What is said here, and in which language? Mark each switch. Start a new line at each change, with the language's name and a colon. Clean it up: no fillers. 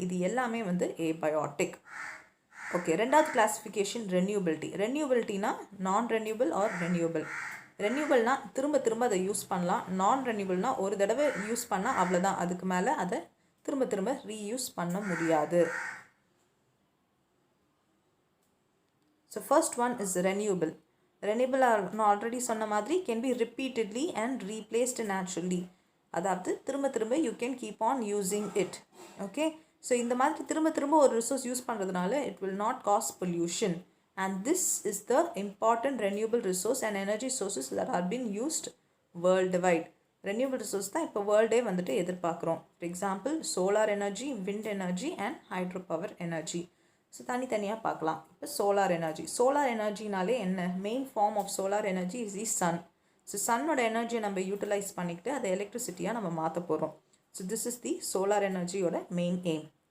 Tamil: இது எல்லாமே வந்து ஏபயோட்டிக். ஓகே, ரெண்டாவது கிளாஸிஃபிகேஷன் ரெனியூபிலிட்டி. ரெனியூபிலிட்டினா நான் ரெனியூபிள் ஆர் ரெனியூபிள். ரெனியூபிள்னா திரும்ப திரும்ப அதை யூஸ் பண்ணலாம். நான் ரெனியூபிள்னா ஒரு தடவை யூஸ் பண்ணால் அவ்வளோதான், அதுக்கு மேலே அதை திரும்ப திரும்ப ரீயூஸ் பண்ண முடியாது.
English: So first one is renewable. Renewable
Tamil: நான் ஆல்ரெடி சொன்ன மாதிரி
English: can be repeatedly and replaced naturally.
Tamil: அதாவது திரும்ப திரும்ப
English: you can keep on using it. Okay,
Tamil: so இந்த மாதிரி திரும்ப திரும்ப ஒரு ரிசோர்ஸ் யூஸ் பண்ணுறதுனால
English: it will not cause pollution, and this is the important renewable resource and energy sources that are being used worldwide. renewable resource
Tamil: தான் இப்போ வேர்ல்டே வந்துட்டு எதிர்பார்க்குறோம்.
English: For example, solar energy, wind energy and hydropower energy.
Tamil: So தனித்தனியாக பார்க்கலாம். இப்போ solar energy. Solar எனர்ஜினாலே என்ன,
English: Main form of solar energy is the sun.
Tamil: So சன்னோட எனர்ஜியை நம்ம யூட்டிலைஸ் பண்ணிக்கிட்டு அதை எலக்ட்ரிசிட்டியாக நம்ம மாற்ற போகிறோம்.
English: so this is the
Tamil: solar எனர்ஜியோட main aim.